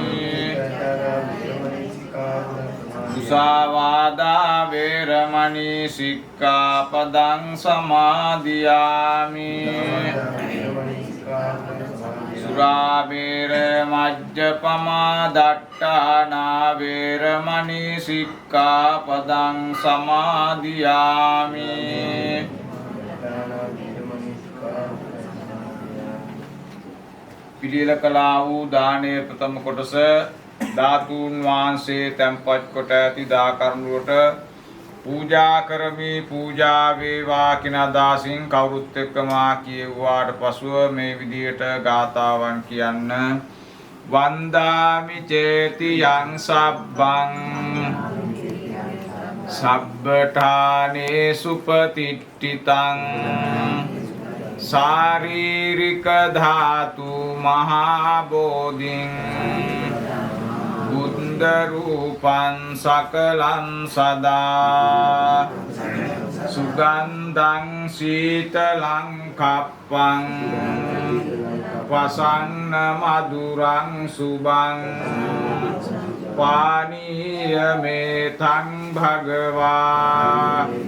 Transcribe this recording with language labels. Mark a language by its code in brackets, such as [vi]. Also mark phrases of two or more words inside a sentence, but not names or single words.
[pi] มุสาวาทาเวรมณีสิกขาปดังสมาธิยามิ สุราเวรมัจจปมาดัตถานาเวรมณีสิกขาปดังสมาธิยามิ [si] පිළියෙල කළා වූ දානයේ ප්‍රථම කොටස ධාතුන් වහන්සේ තැන්පත් කොට ඇති දා කරුණුවට පූජා කරමි පූජා වේවා කියන අදහසින් කවුරුත් එක්කම කියුවාට පසුව මේ විදියට ගාථාවන් කියන්න [pi] වන්දාමි චේතියං සබ්බං සබ්බඨානේ සුපතිට්ඨිතං ශාරීරික ධාතු මහා බෝධින් බුද්ධ රූපං සකලං සදා සුගන්ධං සීතලං කප්පං වසන්න මధుරං සුභං පානීය මේතං භගවා